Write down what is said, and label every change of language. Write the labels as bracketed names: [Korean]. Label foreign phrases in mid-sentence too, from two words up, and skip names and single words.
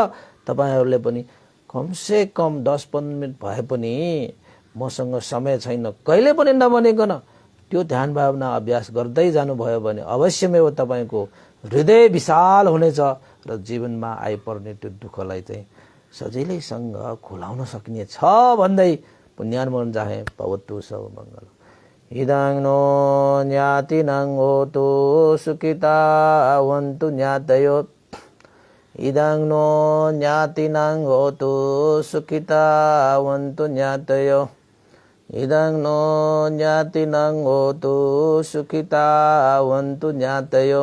[Nepali] तपाईहरुले पनि कमसे कम 10-15 मिनेट भए पनि मसँग समय छैन कहिले पनि नभनिकन त्यो ध्यान भावना अभ्यास गर्दै जानुभयो भने अवश्यमै तपाईको हृदय विशाल हुनेछ र जीवनमा आइपर्ने त्यो दुःखलाई चाहिँ सजिलैसँग खुलाउन सकिने छ भन्दै पुण्यानुमोदन चाहे [Pali] भवतु सब मङ्गल। इदं नो ज्ञातिनं होतु सुखिता वन्तु ज्ञातयो। इदं नो ज्ञातिनं होतु सुखिता वन्तु ज्ञातयो। इदं नो ज्ञातिनं होतु सुखिता वन्तु ज्ञातयो।